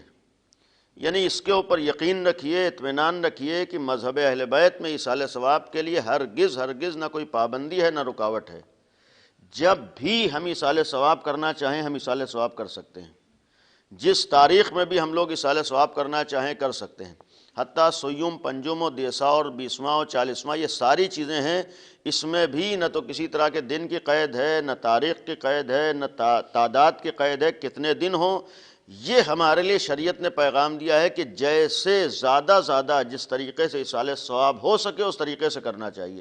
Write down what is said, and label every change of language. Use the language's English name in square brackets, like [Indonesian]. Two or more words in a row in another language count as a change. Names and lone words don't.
[Urdu] یعنی اس کے اوپر یقین رکھیے، اطمینان رکھیے کہ مذہب اہل بیت میں ایصال ثواب کے لیے ہرگز نہ کوئی پابندی ہے، نہ رکاوٹ ہے۔ جب بھی ہم ایصال ثواب کرنا چاہیں ہم ایصال ثواب کر سکتے ہیں، جس تاریخ میں بھی ہم لوگ ایصال ثواب کرنا چاہیں کر سکتے ہیں۔ حتیٰ سیوم، پنجم و دیسا اور 20واں اور 40واں، یہ ساری چیزیں ہیں، اس میں بھی نہ تو کسی طرح کے دن کی قید ہے، نہ تاریخ کی قید ہے، نہ تعداد کی قید ہے، کتنے دن ہوں۔ یہ ہمارے لیے شریعت نے پیغام دیا ہے کہ جیسے زیادہ جس طریقے سے ایصال ثواب ہو سکے اس طریقے سے کرنا چاہیے۔